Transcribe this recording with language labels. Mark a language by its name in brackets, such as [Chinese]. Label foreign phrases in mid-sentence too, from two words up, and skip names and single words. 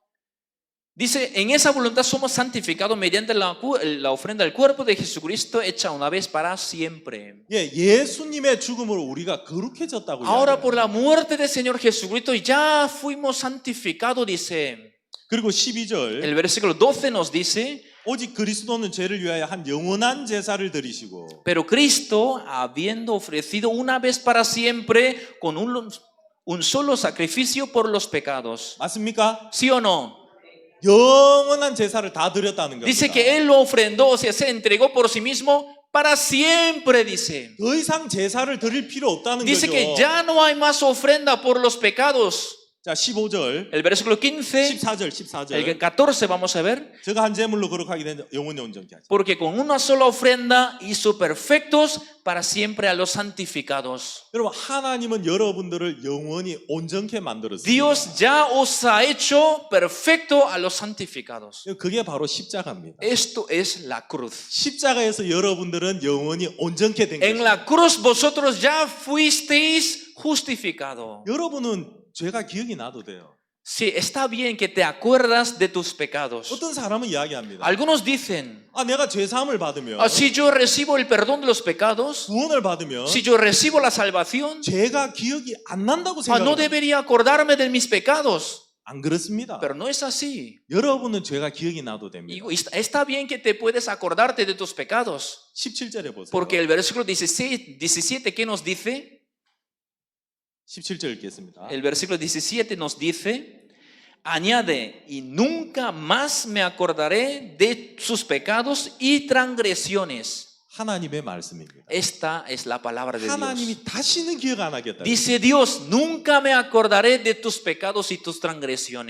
[Spanish] Dice, en esa voluntad somos santificados mediante la ofrenda del cuerpo de Jesucristo hecha una vez para siempre. [Korean] 예, 예수님의 죽음으로 우리가 거룩해졌다고 [Spanish] Ahora [Korean] 이야기해요. [Spanish] por la muerte del Señor Jesucristo ya fuimos santificados, dice. [Korean] 그리고 12절 [Spanish] El versículo 12 nos dice, [Korean] 오직 그리스도는 죄를 위하여 한 영원한 제사를 드리시고 [Spanish] Pero Cristo, habiendo ofrecido una vez para siempre con un solo sacrificio por los pecados. [Korean] 맞습니까? [Spanish] ¿Sí o no? [Korean] 영원한 제사를 다 드렸다는 겁니다. [Spanish] Dice que Él lo ofrendó, o sea, se entregó por sí mismo para siempre, dice. [Korean] 더 이상 제사를 드릴 필요 없다는 [Spanish] Dice [Korean] 거죠. [Spanish] que ya no hay más ofrenda por los pecados. [Korean] 자, 15절, [Spanish] El versículo 15, [Korean] 14절, [Spanish] el [Korean] 14절. [Spanish] 14 vamos a ver. [Korean] 제가 한 제물로 거룩하게 된 영원히 온전케 하시고. [Spanish] Porque con una sola ofrenda hizo perfectos para siempre a los santificados. [Korean] 여러분, 하나님은 여러분들을 영원히 온전케 만들었습니다. [Spanish] Dios ya os ha hecho perfecto a los santificados. [Korean] 그게 바로 십자가입니다. [Spanish] Esto es la cruz. [Korean] 십자가에서 여러분들은 영원히 온전케 된 [Spanish] En [Korean] 것입니다. [Spanish] la cruz vosotros ya fuisteis justificados. [Korean] 여러분은 죄가 기억이 나도 돼요. [Spanish] Sí, está bien que te acuerdas de tus pecados. [Korean] 어떤 사람은 이야기합니다. [Spanish] Algunos dicen, [Korean] 내가 죄 사함을 받으면, [Spanish] si yo recibo el perdón de los pecados, [Korean] 구원을 받으면 [Spanish] si yo recibo la salvación, [Korean] 죄가 기억이 안 난다고 [Spanish] no [Korean] 생각합니다. [Spanish] debería acordarme de mis pecados. [Korean] 안 그렇습니다. [Spanish] Pero no es así. [Korean] 여러분은 죄가 기억이 나도 됩니다. [Spanish] Y está bien que te puedes acordarte de tus pecados. [Korean] 17절에 보세요. [Spanish] Porque el versículo 17, ¿qué nos dice? [Korean] 17절 읽겠습니다. [Spanish] El versículo 17 nos dice, añade, y nunca más me acordaré de sus pecados y transgresiones. [Korean] 하나님의 말씀입니다. [Spanish] Esta es la palabra de Dios. [Korean] 하나님이 다시는 기억 안 하겠다. [Spanish] Dice Dios, nunca me acordaré de tus pecados y tus transgresiones.